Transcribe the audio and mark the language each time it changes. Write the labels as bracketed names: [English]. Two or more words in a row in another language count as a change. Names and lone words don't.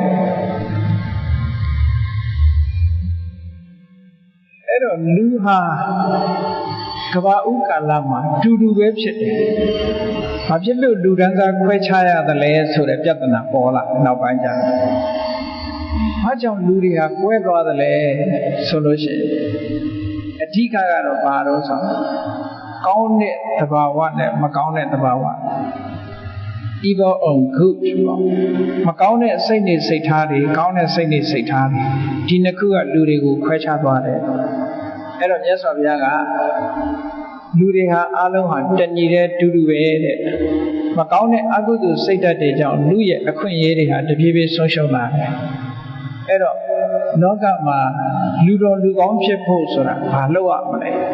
[Burmese] အဲ့တော့လူဟာကဘာဦးကာလမှာတူတူပဲဖြစ်တယ်။ဘာဖြစ်လို့လူတန်းစားခွဲခြားရသလဲဆိုတဲ့ပြဿနာပေါ်လာနောက်ပိုင်းကျတော့ ။ဘာကြောင့်လူတွေဟာကွဲသွားသလဲဆိုလို့ရှိရင်အဓိကကတော့ဘာလို့ဆိုကောင်းတဲ့သဘာဝနဲ့မကောင်းတဲ့သဘာဝ [English] evil or good [Burmese] မကောင်းတဲ့ စိတ်နေစိတ်ထားတွေကောင်းတဲ့စိတ်နေစိတ်ထားတွေဒီနှစ်ခုကလူတွေကိုခွဲခြားသွားတယ်အဲ့တော့မြတ်စွာဘုရားကလူတွေဟာအလုံးဟာတညီတဲ့တူတူပဲတဲ့မကောင်းတဲ့အကုသိုလ်စိတ်ဓာတ်တွေကြောင့်လူရဲ့အခွင့်အရေးတွေဟာတပြေးပြေးဆုံးရှုံးလာတယ်အဲ့တော့လောကမှာလူတော်လူကောင်းဖြစ်ဖို့ဆိုတာဘာလုပ်ရမလဲ